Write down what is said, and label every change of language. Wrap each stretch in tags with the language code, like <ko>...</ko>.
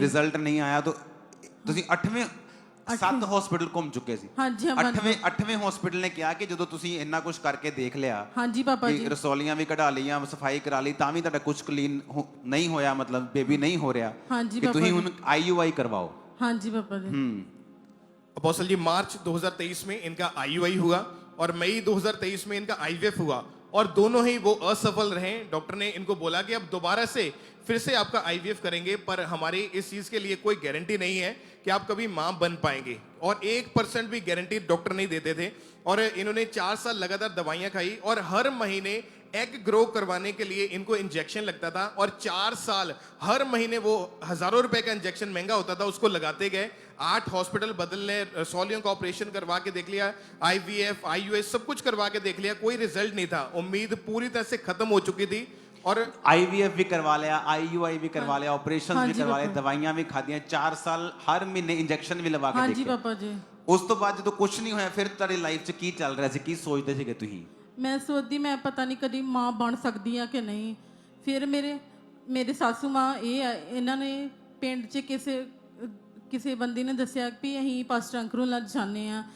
<pa>Result ਨਹੀਂ ਆਇਆ, ਤਾਂ ਤੁਸੀਂ 7 ਹਸਪੀਟਲ ਘੁੰਮ ਚੁੱਕੇ ਸੀ। ਹਾਂਜੀ, 8ਵੇਂ ਹਸਪੀਟਲ ਨੇ ਕਿਹਾ ਕਿ ਜਦੋਂ ਤੁਸੀਂ ਇੰਨਾ ਕੁਝ ਕਰਕੇ ਦੇਖ ਲਿਆ, ਹਾਂਜੀ ਪਾਪਾ ਜੀ, ਰਸੌਲੀਆਂ ਵੀ ਕਢਾ ਲਈਆਂ, ਸਫਾਈ ਕਰਾ ਲਈ, ਤਾਂ ਵੀ ਤੁਹਾਡਾ ਕੁਝ ਕਲੀਨ ਨਹੀਂ ਹੋਇਆ, ਮਤਲਬ ਬੇਬੀ ਨਹੀਂ ਹੋ ਰਿਹਾ, ਹਾਂਜੀ ਕਿ ਤੁਸੀਂ ਹੁਣ IUI करवाओ। ਹਾਂਜੀ पापा जी।</pa> <hi>अपोस्टल जी मार्च 2023 में इनका IUI हुआ और मई 2023 में इनका IVF हुआ, और दोनों ही वो असफल रहे। डॉक्टर ने इनको बोला कि अब दोबारा से फिर से आपका IVF करेंगे, पर हमारी इस चीज के लिए कोई गारंटी नहीं है कि आप कभी मां बन पाएंगे, और 1% भी गारंटी डॉक्टर नहीं देते थे। और इन्होंने 4 साल लगातार दवाइयां खाई, और हर महीने एग ग्रो करवाने के लिए इनको इंजेक्शन लगता था, और 4 साल हर महीने वो हजारों रुपए का इंजेक्शन महंगा होता था, उसको लगाते गए। 8 हॉस्पिटल बदलने, रसौलियों का ऑपरेशन करवा के देख लिया, IVF IUI सब कुछ करवा के देख लिया, कोई रिजल्ट नहीं था। उम्मीद पूरी तरह से खत्म हो चुकी थी, और IVF भी करवा लिया, IUI भी करवा लिया, ऑपरेशन भी करवा लिया, दवाइयां भी खादियां, 4 साल हर महीने इंजेक्शन भी लगा के</hi> <pa>ਹਾਂਜੀ</pa> <hi>देखे।</hi> <pa>ਪਾਪਾ ਜੀ। ਉਸ ਤੋਂ ਬਾਅਦ ਜਦੋਂ ਕੁਝ ਨਹੀਂ ਹੋਇਆ, ਫਿਰ ਤੁਹਾਡੀ ਲਾਈਫ 'ਚ ਕੀ ਚੱਲ ਰਿਹਾ ਸੀ, ਕੀ ਸੋਚਦੇ ਸੀਗੇ ਤੁਸੀਂ? ਮੈਂ ਸੋਚਦੀ ਮੈਂ ਪਤਾ ਨਹੀਂ ਕਦੀ ਮਾਂ ਬਣ ਸਕਦੀ ਆ ਕਿ ਨਹੀਂ। ਫਿਰ ਮੇਰੇ ਸਾਸੂ ਮਾਂ ਇਹਨਾਂ ਨੇ ਪਿੰਡ 'ਚ ਕਿਸੇ ਬੰਦੇ ਨੇ ਦੱਸਿਆ ਵੀ ਅਸੀਂ ਪਾਸਟਰ ਅੰਕਲ ਨਾਲ ਜਾਂਦੇ ਆ।</pa>